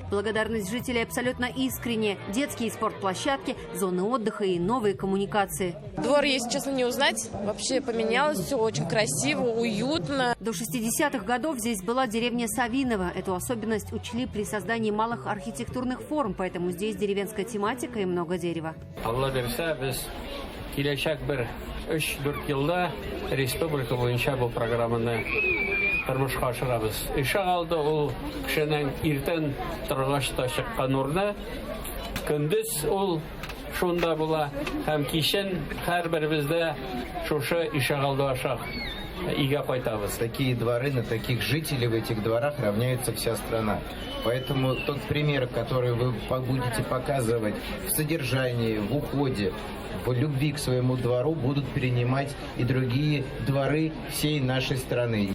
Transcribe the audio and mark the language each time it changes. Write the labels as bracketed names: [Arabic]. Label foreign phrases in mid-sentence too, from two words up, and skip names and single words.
[Russian] Благодарность жителей абсолютно искренняя. Детские спортплощадки, зоны отдыха и новые коммуникации. Двор, если честно, не узнать. Вообще поменялось все очень красиво, уютно. До 60-х годов здесь была деревня Савиново. Эту особенность учли при создании малых архитектурных форм, поэтому здесь деревенская тематика и много дерева. [Tatar] Килячак бер 3-4 елда республика буенча бу программаны тормышка ашырабыз. Иша алды ул кешенең иртән торгач та чыккан урны. Көндез ул шунда була һәм кичен һәрберебездә шушы иша алды ашак. [Russian] Такие дворы, на таких жителей в этих дворах равняется вся страна. Поэтому тот пример, который вы будете показывать в содержании, в уходе, в любви к своему двору, будут перенимать и другие дворы всей нашей страны.